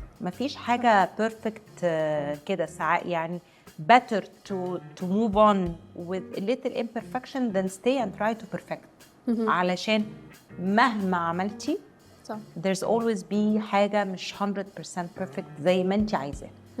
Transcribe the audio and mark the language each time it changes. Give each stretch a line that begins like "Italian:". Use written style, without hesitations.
Arabic: مفيش حاجه perfect كده ساعات. يعني
English: better to move on with a little imperfection than stay and try to perfect.
Arabic: علشان مهما عملتي صح
English: there's always be
Arabic: حاجة مش 100% perfect زي ما انت عايزاه.